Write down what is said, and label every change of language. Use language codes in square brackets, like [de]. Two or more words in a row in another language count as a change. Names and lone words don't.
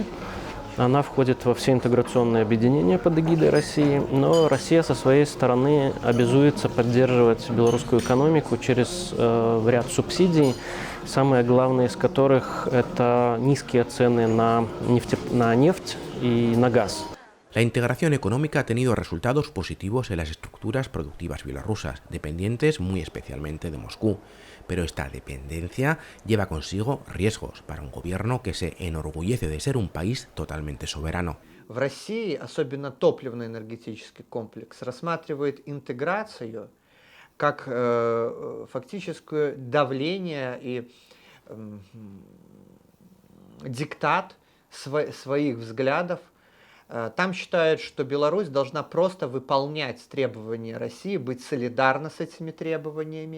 [ru] Она входит во все интеграционные объединения под эгидой России, но Россия со своей стороны обязуется поддерживать белорусскую экономику через ряд субсидий, самые главные из которых это низкие цены на нефть и на газ. [es] La integración económica ha tenido resultados positivos en las estructuras productivas bielorrusas, dependientes muy especialmente de Moscú, pero esta dependencia lleva consigo riesgos para un gobierno que se enorgullece de ser un país totalmente soberano. [ru] В России, особенно топливно-энергетический комплекс, рассматривает интеграцию как фактическое давление и диктат своих взглядов. Там считают, что Беларусь должна просто выполнять требования России, быть солидарна с этими требованиями.